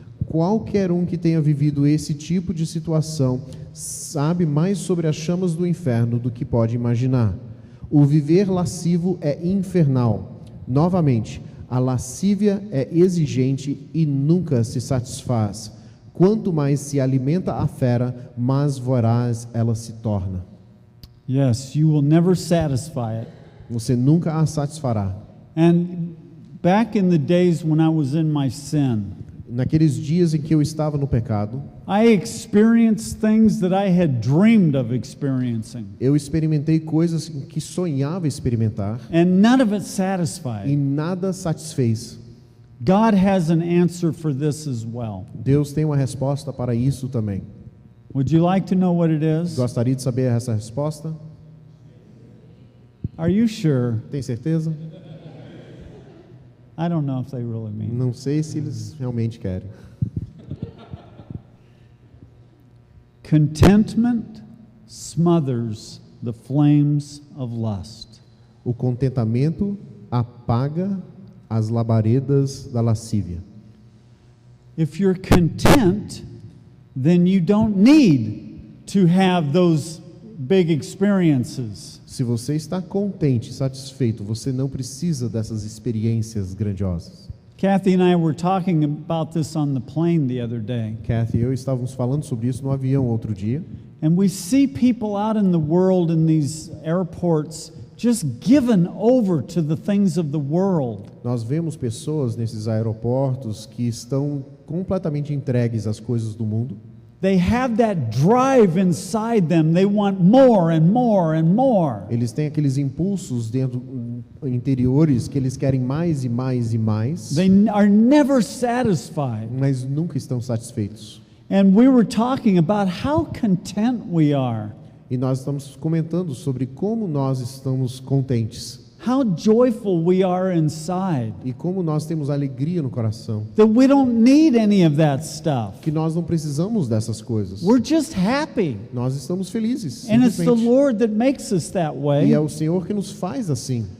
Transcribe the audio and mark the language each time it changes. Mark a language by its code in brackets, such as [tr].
[pt] Qualquer um que tenha vivido esse tipo de situação sabe mais sobre as chamas do inferno do que pode imaginar. O viver lascivo é infernal. Novamente, a lascívia é exigente e nunca se satisfaz. Quanto mais se alimenta a fera, mais voraz ela se torna. [en] Yes, you will never satisfy it. [pt] Você nunca a satisfará. [en] And back in the days when I was in my sin, [pt] Naqueles dias em que eu estava no pecado, [en] I experienced things that I had dreamed of experiencing, [pt] eu experimentei coisas que sonhava experimentar [en] and none of it [pt] e [en] satisfied. [pt] nada satisfez. [en] God has an answer for this as well. [pt] Deus tem uma resposta para isso também. [en] Would you like to know what it is? [pt] Gostaria de saber essa resposta? [en] Are you sure? [pt] Tem certeza? [en] I don't know if they really mean it. [pt] Não sei se eles realmente querem. [en] Contentment smothers the flames of lust. [pt] O contentamento apaga as labaredas da lascívia. [en] If you're content, then you don't need to have those big experiences. [pt] Se você está contente, satisfeito, você não precisa dessas experiências grandiosas. [en] Kathy and I were talking about this on the plane the other day. [pt] Kathy e eu estávamos falando sobre isso no avião outro dia. [en] And we see people out in the world in these airports just given over to the things of the world. [pt] Nós vemos pessoas nesses aeroportos que estão completamente entregues às coisas do mundo. [en] They have that drive inside them. They want more and more and more. [pt] Eles têm aqueles impulsos dentro interiores que eles querem mais e mais e mais, [en] They are never satisfied. [pt] mas nunca estão satisfeitos. [en] And we were talking about how content we are, [pt] E nós estamos comentando sobre como nós estamos contentes [en] how joyful we are inside, [pt] e como nós temos alegria no coração, [en] that we don't need any of that stuff. [pt] que nós não precisamos dessas coisas. [en] We're just happy. [pt] Nós estamos felizes, [en] And it's the [pt] simplesmente. [en] Lord that makes us that [pt] E [en] way. [pt] é o Senhor que nos faz assim.